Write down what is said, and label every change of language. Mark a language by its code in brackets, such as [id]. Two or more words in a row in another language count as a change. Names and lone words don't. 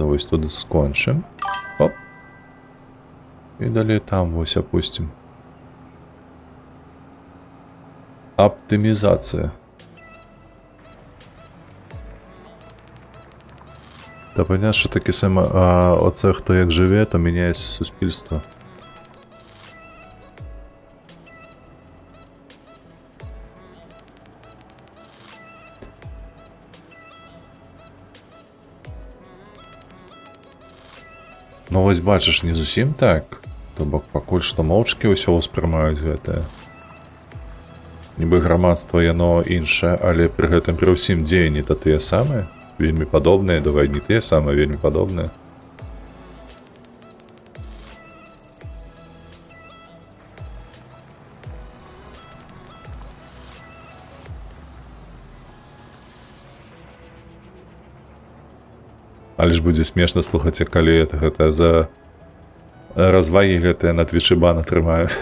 [be] Вось тут скончым. Оп. І далей там вось опустим. Аптымізацыя. [uk] Та понятно, що таке саме, оце хто як живе, то міняється суспільство. [be] Ну вось бачыш, не зусім так. То бок пакуль што моўчкі ўсё ўспрымаюць гэтае. Нібы грамадства яно іншае, але пры гэтым пры ўсім дзеянні то тыя самыя, вельмі падобныя, давай не тыя самыя, вельмі падобныя. Але ж будзе смешна слухаць, калі гэта за развагі гэтыя на твічы бан атрымаю.